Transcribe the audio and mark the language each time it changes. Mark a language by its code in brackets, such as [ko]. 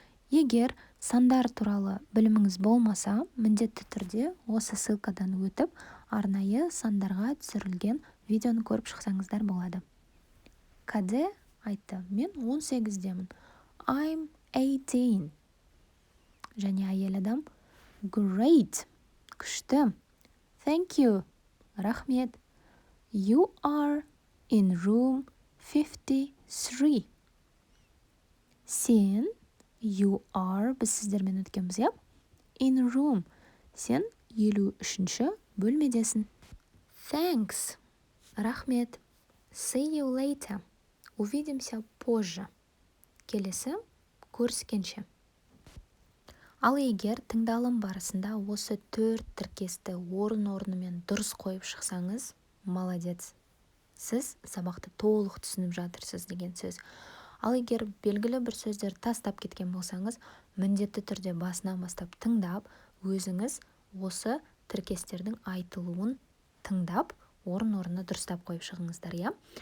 [kk] Егер сандар туралы біліміңіз болмаса, міндетті түрде осы ссылкадан өтіп, арнайы сандарға түсірілген видеоны көріп шықсаңыздар болады. Каде айтты, мен 18-демін. [en] I'm 18. [kk] Және әйел адам, great, күшті. [en] Thank you, рахмет. You are in room 53. Сен You are, [kk] біз сіздермен өткенбіз, иә? [en] In room, [kk] сен 53-ші бөлмедесің. [en] Thanks, рахмет. See you later, [ru] увидимся позже. [kk] Келесі, көріскенше. Ал егер тыңдалым барысында осы 4 тіркесті орын-орнымен дұрыс қойып шықсаңыз, молодец. Сіз сабақты толық түсініп жатырсыз деген сөз. Ал егер белгілі бір сөздер тастап кеткен болсаңыз, міндетті түрде басынан бастап тыңдап, өзіңіз осы тіркестердің айтылуын тыңдап, орын-орнына дұрыстап қойып шығыңыздар, иә?